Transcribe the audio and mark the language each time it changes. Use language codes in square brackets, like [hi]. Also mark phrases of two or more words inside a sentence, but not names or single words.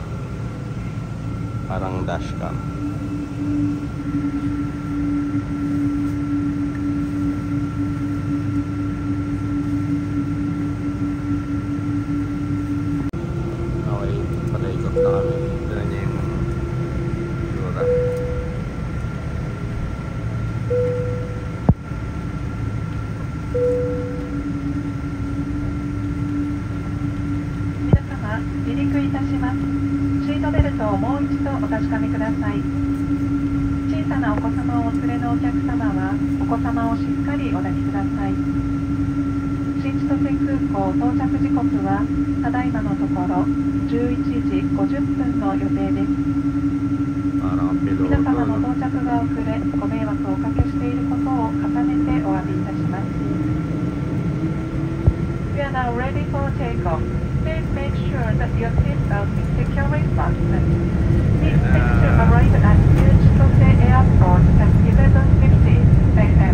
[tl] Parang dashcam. Okay, palaikot na kami. Dala niya yung lura. [ja] Minasama, 離陸いたします。シートベルトをもう一度お確かめください。小さなお子様をお連れのお客様は、お子様をしっかりお抱きください。新千歳空港到着時刻は、ただいまのところ11時50分の予定です。 [tl] Parang ang piloto. [ja] 皆様の [tl] No? [ja] 到着が遅れ、ご迷惑をおかけしていることを重ねてお詫びいたします。 [en] We are now ready for takeoff. Please make sure that your seatbelt is securely fastened. Please make sure arrive at New Chitose Airport at 11:50 a.m.